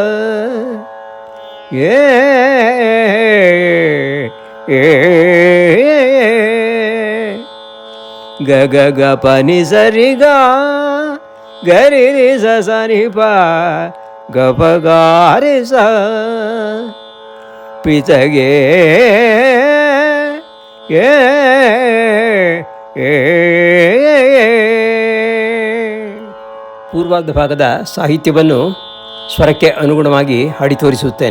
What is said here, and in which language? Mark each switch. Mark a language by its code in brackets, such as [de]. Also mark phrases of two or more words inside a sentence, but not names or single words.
[kn] ಗಗ ಗಪ ನಿಸರಿಗ ಗರಿರಿ ಸ ಸನಿಪ ಗಪಗಾರಿ ಸ ಪಿತಗೆ ಪೂರ್ವಾರ್ಧ ಭಾಗದ ಸಾಹಿತ್ಯವನ್ನು ಸ್ವರಕ್ಕೆ ಅನುಗುಣವಾಗಿ ಹಾಡಿ ತೋರಿಸುತ್ತೇನೆ.